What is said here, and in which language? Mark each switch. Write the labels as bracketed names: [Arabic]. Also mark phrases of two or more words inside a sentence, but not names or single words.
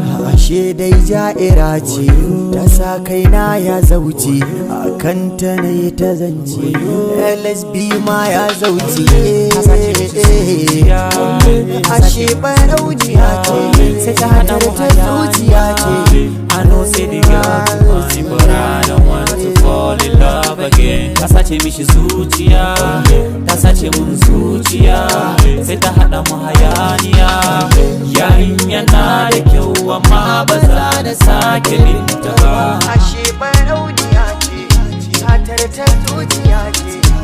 [Hausa] Ashe dai ja'ira ce, ta sa kaina ya zauce, a kan ta na yi ta zance, L S B ma ya zauce. Ta sace mishi zuciya, ta sace Ashe barauniya ce, sai ta hada mu ta zuciya ce. hayaniya. [Nigerian Pidgin] I know say the girl too fine, but I don't want to fall in love again. [Hausa] Ta sace mishi zuciya, ta sace mun zuciya, sai ta hada mu hayaniya. Yarinya na da kyau, amma ba za na sake binta ba. Ashe barauniya ce, satar ta zuciya ce.